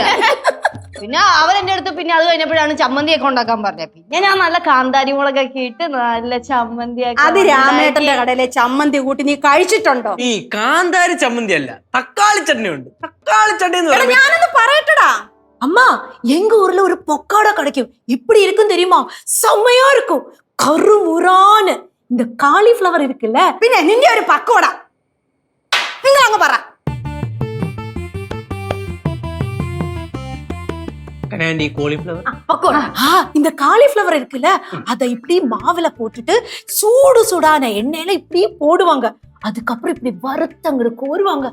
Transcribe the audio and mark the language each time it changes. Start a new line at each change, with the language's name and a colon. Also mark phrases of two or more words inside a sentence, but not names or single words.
Malayalam: പിന്നെ അവരെന്റെ അടുത്ത് പിന്നെ അത് കഴിഞ്ഞപ്പോഴാണ് ചമ്മന്തിയൊക്കെ ഉണ്ടാക്കാൻ പറഞ്ഞത്. പിന്നെ ഞാൻ നല്ല കാന്താരി മുളകൊക്കെ ഇട്ട് നല്ല ചമ്മന്തിയൊക്കെ. അത് രാമേട്ടന്റെ കടയിലെ ചമ്മന്തി കൂട്ടി നീ കഴിച്ചിട്ടുണ്ടോ? ഈ കാന്താരി ചമ്മന്തി അല്ല, തക്കാളി ചട്നി ഉണ്ട്. തക്കാളി ചട്നി എന്ന് പറയുന്നത് ഞാനൊന്ന് പറയട്ടടാ.
Tamil: அம்மா எங்க ஊர்ல ஒரு பொக்காடா கிடைக்கும். இப்படி இருக்கும் தெரியுமா? செம்மையா இருக்கும். கருமுறான்னு இந்த காலிஃப்ளவர் இருக்குல்ல,
Malayalam: പിന്നെ നിന്റെ ഒരു പക്കോട നിങ്ങൾ അങ്ങ് പറ.
Tamil: கனாண்டி காலிஃப்ளவர் பக்கோடா. இந்த காலிஃப்ளவர் இருக்குல்ல அத இப்படி மாவுல போட்டுட்டு சூடு சூடான எண்ணெயில இப்படி போடுவாங்க. அதுக்கப்புறம் இப்படி வறுத்தங்க கோருவாங்க.